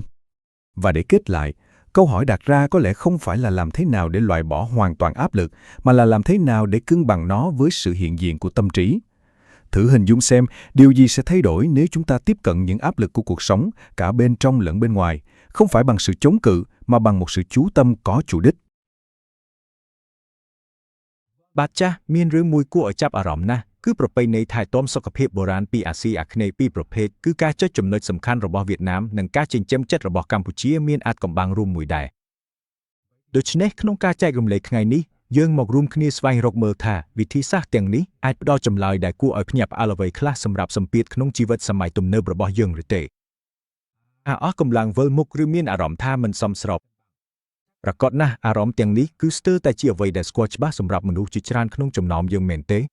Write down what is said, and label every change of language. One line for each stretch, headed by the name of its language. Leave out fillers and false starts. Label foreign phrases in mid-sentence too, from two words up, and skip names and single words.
Vietnamese: Và để kết lại, câu hỏi đặt ra có lẽ không phải là làm thế nào để loại bỏ hoàn toàn áp lực, mà là làm thế nào để cân bằng nó với sự hiện diện của tâm trí. Thử hình dung xem điều gì sẽ thay đổi nếu chúng ta tiếp cận những áp lực của cuộc sống, cả bên trong lẫn bên ngoài, không phải bằng sự chống cự, mà bằng một sự chú tâm có chủ đích.
Khmer: បាត់ចាស់មានរឿងមួយគួរឲ្យចាប់អារម្មណ៍ណាស់គឺប្រពៃណីថែទាំសុខភាពបុរាណពីអាស៊ីអាគ្នេយ៍ពីរប្រភេទ គឺការចុចចំណុចសំខាន់របស់វៀតណាមនិងការចិញ្ចឹមចិត្តរបស់កម្ពុជាមានអាចកំបាំងរួមមួយដែរដូច្នេះក្នុងការចែករំលែកថ្ងៃនេះយើងមករួមគ្នាស្វែងរកមើលថាវិធីសាស្ត្រទាំងនេះអាចផ្ដល់ចម្លើយដែលគួរឲ្យភ្ញាក់ផ្អើលអ្វីខ្លះសម្រាប់សម្ពាធក្នុងជីវិតសម័យទំនើបរបស់យើងឬទេអស់កម្លាំងវិលមុខឬមានអារម្មណ៍ថាមិនសមស្រប ប្រកបណាស់អារម្មណ៍ទាំងនេះគឺស្ទើរតែជាអ្វីដែលស្គាល់ច្បាស់សម្រាប់មនុស្សជាច្រើនក្នុងចំណោមយើងមែនទេ